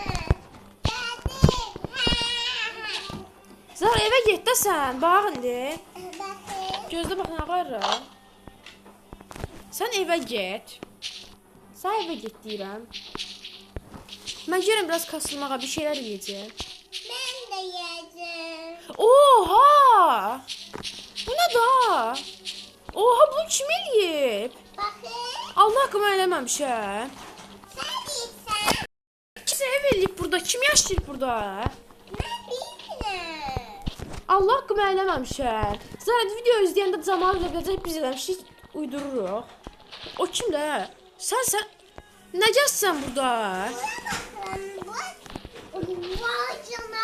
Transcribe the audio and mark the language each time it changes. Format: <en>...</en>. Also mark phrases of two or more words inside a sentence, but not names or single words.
<az>Zəhra, evə get də sən. Bax indi. Gözlə bax nə var? Sən evə get. Sən evə get deyirəm. Mən gəlirəm biraz kasılmağa, bir şeylər yeyəcəm.</az> <tr>Ben de yedim.</tr> <az>Oha! Bu ne da? Oha bu kim eləyib?</az> <tr>Bakın.</tr> <az>Allah haqqımı eləməmişəm.</az> <tr>Sen değilsen.</tr> <az>Kimsə ev eləyib burada. Kim yaşayır burada?</az> <tr>Ben değilim.</tr> <az>Allah haqqımı eləməmişəm. Zara video izləyəndə Camal ilə biləcək biz eləmişik, uydururuq. O kimdə? Sən nə gəzsən burada?</az> <tr>Bakın. Vay canına.</tr>